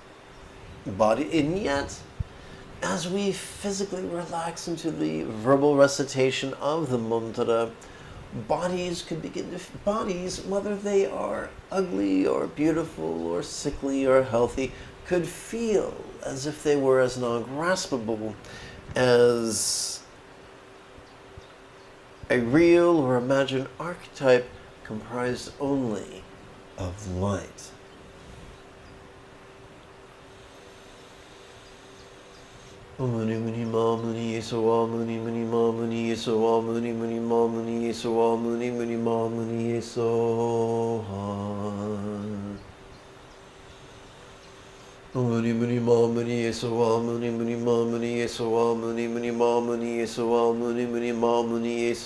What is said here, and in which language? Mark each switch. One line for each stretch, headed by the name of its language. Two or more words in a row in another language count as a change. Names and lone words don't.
English: yet, as we physically relax into the verbal recitation of the mantra, bodies, whether they are ugly or beautiful or sickly or healthy, could feel as if they were as non-graspable as a real or imagined archetype comprised only of light.
Sanskrit: Muni muni ma muni yesawa muni muni ma muni yesawa muni muni ma muni yesawa muni muni ma muni yesawa muni muni ma muni yesawa muni muni ma muni yesawa muni muni ma muni yesawa muni muni ma muni